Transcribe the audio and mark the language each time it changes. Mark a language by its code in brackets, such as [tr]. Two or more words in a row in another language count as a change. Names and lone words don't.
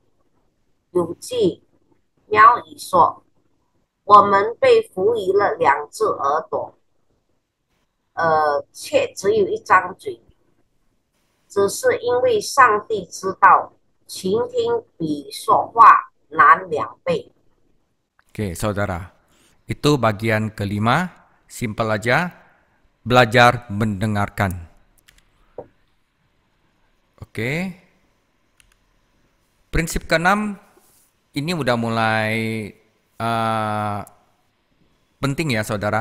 [zh] 有句妙语说，我们被赋予了2只耳朵，却只有1张嘴，只是因为上帝知道，倾听比说话难2倍。 [id] Oke, saudara. Itu bagian kelima, simpel aja, belajar mendengarkan. Oke. Prinsip keenam, ini udah mulai penting ya saudara.